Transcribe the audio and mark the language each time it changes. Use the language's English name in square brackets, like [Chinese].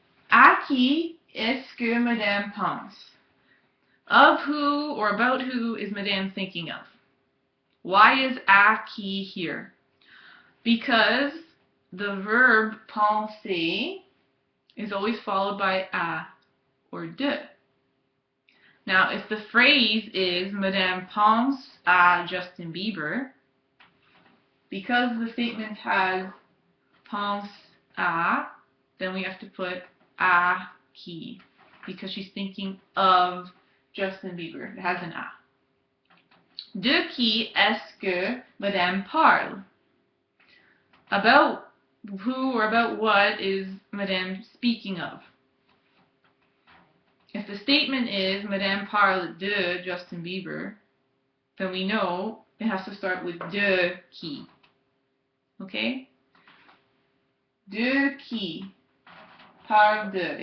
[French] À qui est-ce que Madame pense? [English] Of who or about who is Madame thinking of? Why is à qui here? Because the verb penser is always followed by à or de. Now, if the phrase is [French] Madame pense à Justin Bieber, [English] because the statement has pense à, then we have to put à qui, because she's thinking of Justin Bieber. It has an à. [French] De qui est-ce que Madame parle? [English] About who or about what is Madame speaking of? If the statement is [French] Madame parle de Justin Bieber, [English] then we know it has to start with de qui. Okay? [French] De qui parle de.